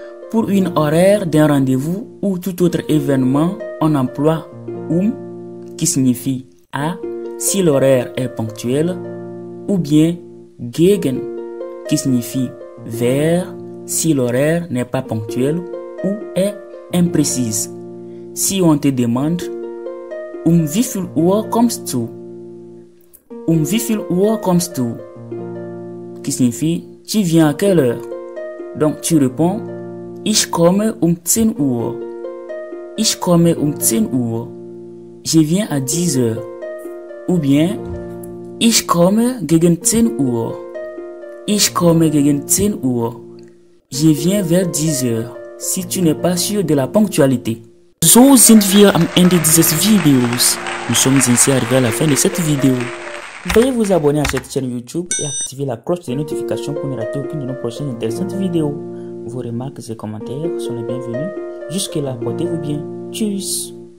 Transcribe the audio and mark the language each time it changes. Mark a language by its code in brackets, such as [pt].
[fr] Pour une horaire d'un rendez-vous ou tout autre événement, on emploie qui signifie à si l'horaire est ponctuel, ou bien gegen qui signifie vers si l'horaire n'est pas ponctuel ou est imprécise. Si on te demande [de] wie viel Uhr kommst du? Wie viel Uhr kommst du? [fr] Qui signifie tu viens à quelle heure? Donc tu réponds [de] ich komme 10 Uhr. Ich komme 10 Uhr. [fr] Je viens à 10 heures. Ou bien [de] ich komme gegen 10 Uhr. Ich komme gegen 10 Uhr. [fr] Je viens vers 10 heures. Si tu n'es pas sûr de la ponctualité. [de] So sind wir am Ende dieses Videos. [fr] Nous sommes ainsi arrivés à la fin de cette vidéo. Veuillez vous abonner à cette chaîne YouTube et activer la cloche des notifications pour ne rater aucune de nos prochaines intéressantes vidéos. Vos remarques et commentaires sont les bienvenus. Jusque là, portez-vous bien. Tchuss!